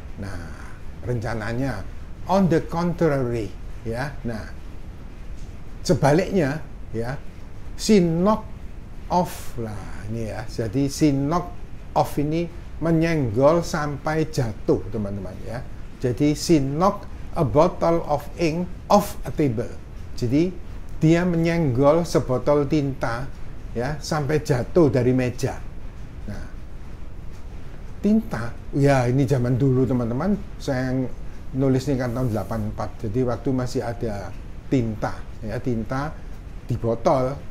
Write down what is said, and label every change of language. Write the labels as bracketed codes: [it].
[id] Nah, rencananya [en] on the contrary, [id] ya. Nah, sebaliknya, ya, [en] she knocked off [id] lah ini ya. Jadi [en] she knocked off [id] ini menyenggol sampai jatuh, teman-teman, ya. [en] Jadi she knocked a bottle of ink off a table. [id] Jadi dia menyenggol sebotol tinta, ya, sampai jatuh dari meja. Nah, tinta, ya ini zaman dulu, teman-teman. Saya nulis ini kan tahun 84. Jadi waktu masih ada tinta, ya, tinta di botol.